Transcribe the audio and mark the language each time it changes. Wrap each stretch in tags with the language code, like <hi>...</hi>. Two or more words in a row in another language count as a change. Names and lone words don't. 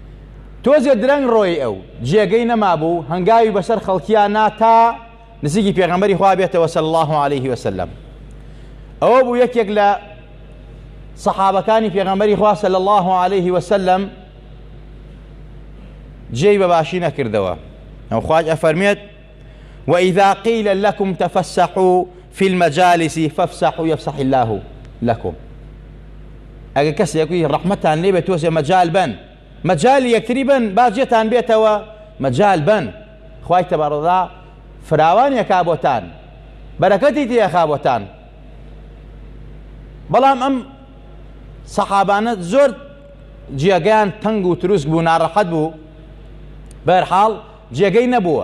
<ckb>تۆ تۆزێ درەنگ ڕۆی ئەو جێگەی نەمابوو هەنگاوی بەسەر خەڵکیانە تا نزیکی پێغەمبەری خوا بێتەوە</ckb> <ar>صلی الله عليه وسلم.</ar> <ckb>ئەوە بوو یەکێک لە سەحابەکانی پێغەمبەری خوا</ckb> <ar>صلی الله عليه وسلم</ar> <ckb>جێی بەباشی نەکردەوە. ئەو خوای ئەفەرمێت</ckb> <ar>وإذا قيل لكم تفسحوا في المجالس فافسحوا يفسح الله لكم.</ar> <ckb>ئەگە کەسێکی ڕەحمەتان لێ بێت تۆزێ مەجال بن، مەجالی یەکتری بن، باجێتان بێتەوە مەجال بن، خوای تەبارەکە فراوانێکا بۆتان، بەرەکەتی تێخا بۆتان. بەڵام ئەم سەحابانە زۆر جێگەیان تەنگ و تروسک بوو، ناڕەحەت بوو، بەهەرحاڵ جێگەی نەبووە.</ckb>